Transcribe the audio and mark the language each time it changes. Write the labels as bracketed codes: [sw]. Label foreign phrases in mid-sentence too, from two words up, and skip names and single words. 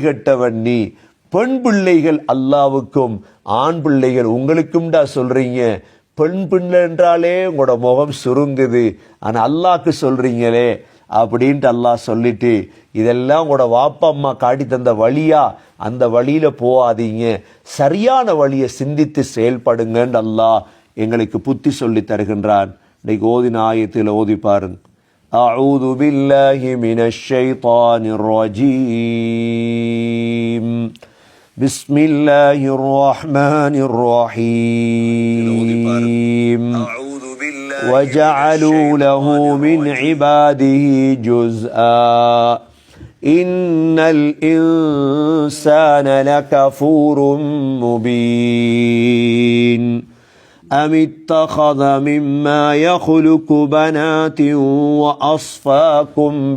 [ta] கெட்டவன் நீ, பெண் பிள்ளைகள் அல்லாவுக்கும் ஆண் பிள்ளைகள் உங்களுக்கும் சொல்றீங்க, பெண் பிள்ளை என்றாலே உங்களோட முகம் சுருங்குது, ஆனா அல்லாஹ்க்கு சொல்றீங்களே அப்படின்ட்டு அல்லாஹ் சொல்லிட்டு, இதெல்லாம் உங்களோட வாப்பா அம்மா காட்டி தந்த வழியா, அந்த வழியில போகாதீங்க, சரியான வழியை சிந்தித்து செயல்படுங்கன்னு அல்லாஹ் எங்களுக்கு புத்தி சொல்லி தருகின்றான். இன்னைக்கு ஓதின ஆயத்தில் ஓதி பாருங்க. [ar] أعوذ بالله من الشيطان الرجيم. بسم الله الرحمن الرحيم. وجعلوا له من عباده جزءا إن الإنسان لكفور مبين أم اتخذ مما يخلق بنات وأصفاكم